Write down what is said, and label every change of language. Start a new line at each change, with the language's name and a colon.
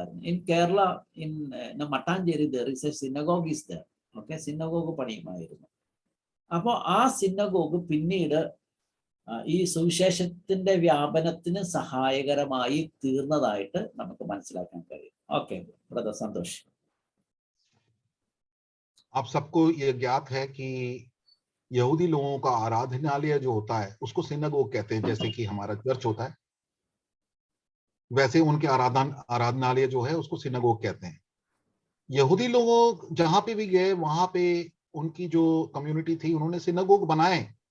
English: In Kerala, in Mattancherry there is a synagogue is there.
Malayalam: Okay, synagogue പണിയുമായിരുന്നു. അപ്പോൾ ആ synagogue പിന്നീട് ഈ സുവിശേഷത്തിന്റെ വ്യാപനത്തിന് സഹായകരമായി തീർന്നതായിട്ട് നമുക്ക് മനസ്സിലാക്കാൻ കഴിയും.
English: Okay brother Santhosh.
Hindi: आप सबको ये ज्ञात है कि यहूदी लोगों का आराधनालय जो होता है उसको सिनगोग कहते हैं। जैसे कि हमारा चर्च होता है वैसे उनके आराधनालय जो है उसको सिनगोग कहते हैं। यहूदी लोगों जहां पे भी गए वहां पे उनकी जो कम्युनिटी थी उन्होंने सिनागोग बनाए।